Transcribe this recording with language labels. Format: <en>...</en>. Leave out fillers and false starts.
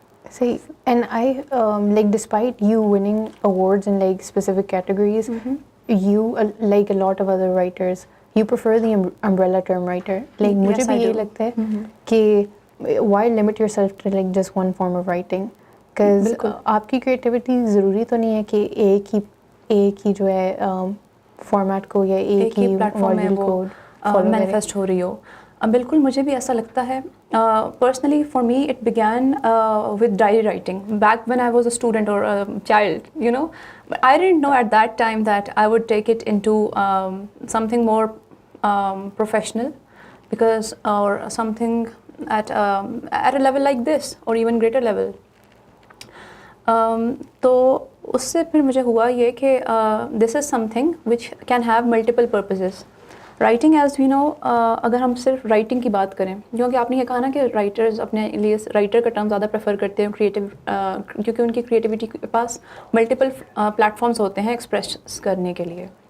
<en>See, and I like despite you winning awards in like specific categories, you like a lot of other writers, you prefer the umbrella term writer. Like</en> <ur>مجھے بھی یہ لگتا ہے کہ</ur> <en>why limit yourself to like just one form of writing?</en> <ur>Because آپ کی creativity ضروری تو نہیں ہے کہ ایک ہی جو ہے فارمیٹ کو یا ایک ہی ماڈل کو مینیفیسٹ ہو رہی ہو. بالکل مجھے بھی ایسا لگتا ہے.</ur> <en>Personally for me it began with diary writing back when I was a student or a child, you know, but I didn't know at that time that I would take it into something more professional, because or something at a level like this or even greater level.</en> <ur>تو اس سے پھر مجھے ہوا یہ کہ</ur> <en>this is something which can have multiple purposes.</en> <ur>Writing</ur> <en>as we know,</en> <ur>اگر ہم صرف رائٹنگ کی بات کریں، کیونکہ آپ نے یہ کہا نا کہ رائٹرز اپنے لیے رائٹر کا ٹرم زیادہ پریفر کرتے ہیں کیونکہ ان کی کریٹیوٹی کے پاس ملٹیپل پلیٹفارمس ہوتے ہیں ایکسپریس کرنے کے لیے.</ur>